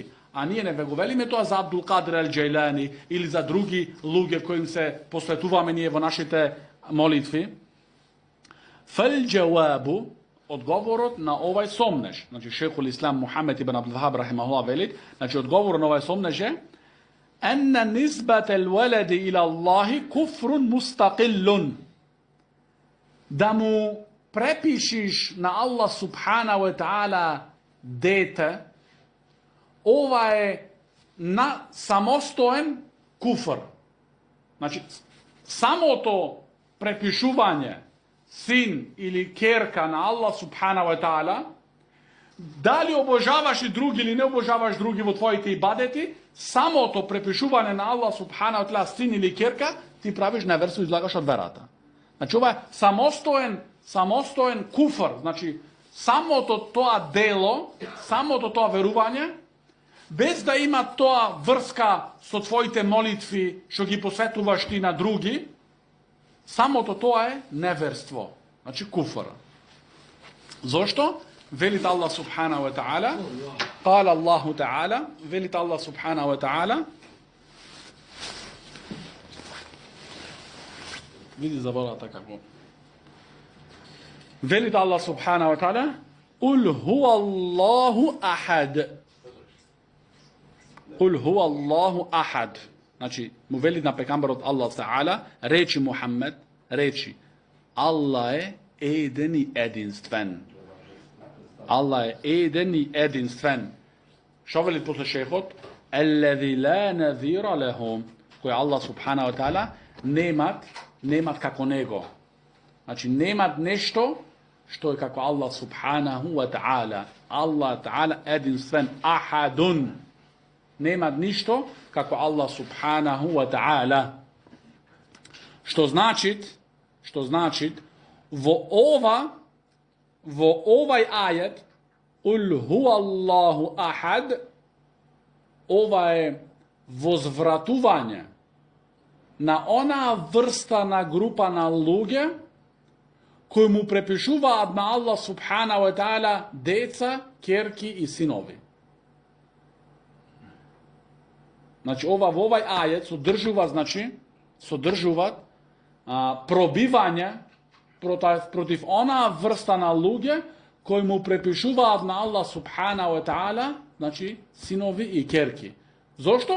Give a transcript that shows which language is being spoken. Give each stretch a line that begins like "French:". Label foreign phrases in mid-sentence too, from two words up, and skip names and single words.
Macedonian: А ние не го велиме тоа за Абдул Кадир ел Џејлани или за други луѓе кои им се посветуваме ние во нашите молитви.
Arabic: فال جوابُ,
Macedonian: одговорот на овај сомнеж. Значи шейхул Ислам Мухамед ибн Абдул Вахаб рахимахуллах вели, значи одговорот на овај сомнеж е
Arabic: أن نسبة الولد إلى الله كفر مستقل.
Macedonian: Да му препишиш на
Arabic: الله سبحانه وتعالى
Macedonian: дете, ова е на самостоен куфр. Значи, самото препишување син или керка на
Arabic: الله سبحانه وتعالى,
Macedonian: дали обожаваш и други или не обожаваш други во твоите ибадети, самото препишување на
Arabic: الله سبحانه وتعالى
Macedonian: син или керка, ти правиш неверство, излагаш од верата. Значи, ова е самостоен куфр. Значи, самото тоа дело, самото тоа верување, без да има тоа врска со твоите молитви, што ги посветуваш ти на други, самото тоа е неверство. Значи куфр. Зошто? Велит
Arabic: الله سبحانه وتعالى قال الله تعالى,
Macedonian: велит
Arabic: الله سبحانه وتعالى,
Macedonian: види забората како. Велит
Arabic: الله سبحانه وتعالى قل هو الله أحد. قل هو الله أحد.
Macedonian: Значи, му вели на пекамбарот
Arabic: الله تعالى,
Macedonian: речи Мухаммед, речи, Allah е еден и единствен. Allah е еден и единствен. Шо вели после шехот?
Arabic: الذي لا نظير له.
Macedonian: Кој
Arabic: الله سبحانه وتعالى
Macedonian: немат како него. Значи, немат нешто што е како
Arabic: الله سبحانه وتعالى. الله تعالى
Macedonian: единствен, ахадун. Нема ништо како
Arabic: الله سبحانه وتعالى.
Macedonian: Што значи во овај ајет
Arabic: قل هو الله أحد,
Macedonian: ова е возвратување на онаа врста на група на луѓе кои му препишуваат на
Arabic: الله سبحانه وتعالى
Macedonian: деца, керки и синови. Значи, ова во овај ајет содржуваат пробивање против онаа врста на луѓе кои му препишуваат на
Arabic: الله سبحانه وتعالى,
Macedonian: значи, синови и керки. Зошто?